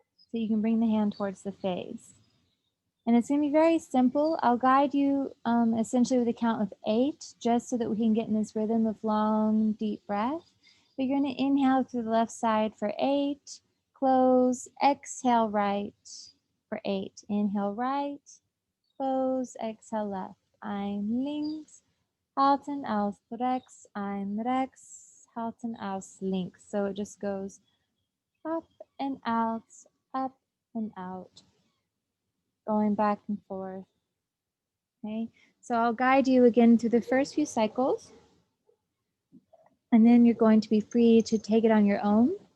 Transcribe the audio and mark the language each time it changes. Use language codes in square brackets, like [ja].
[en] So you can bring the hand towards the face. And it's going to be very simple. I'll guide you essentially with a count of 8, just so that we can get in this rhythm of long, deep breath. But you're going to inhale through the left side for 8, close, exhale right for 8. Inhale right, close, exhale left. [de] Ein links, halten aus rechts, ein rechts, halten aus links. [en] So it just goes up and out, up and out, going back and forth. Okay, so I'll guide you again through the first few cycles, and then you're going to be free to take it on your own.